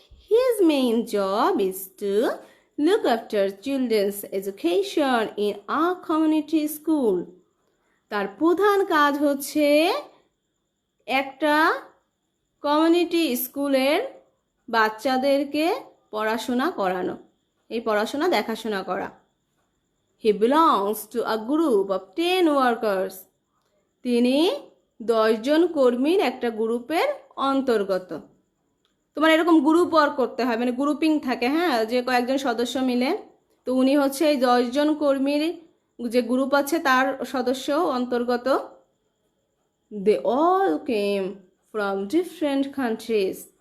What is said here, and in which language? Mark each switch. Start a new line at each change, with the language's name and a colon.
English: His main job is to look after children's education in a community school.
Bangla: তার প্রধান কাজ হচ্ছে একটা কমিউনিটি স্কুলের বাচ্চাদেরকে পড়াশোনা করানো, এই পড়াশোনা দেখাশোনা করা।
English: He belongs to a group of 10 workers.
Bangla: তিনি 10 জন কর্মীর একটা গ্রুপের অন্তর্গত। তোমার এরকম গ্রুপ ওয়ার্ক করতে হয়, মানে গ্রুপিং থাকে, হ্যাঁ, যে কয়েকজন সদস্য মিলে। তো উনি হচ্ছে এই 10 জন কর্মীর যে গ্রুপ আছে তার সদস্য অন্তর্গত।
English: They all came from different countries.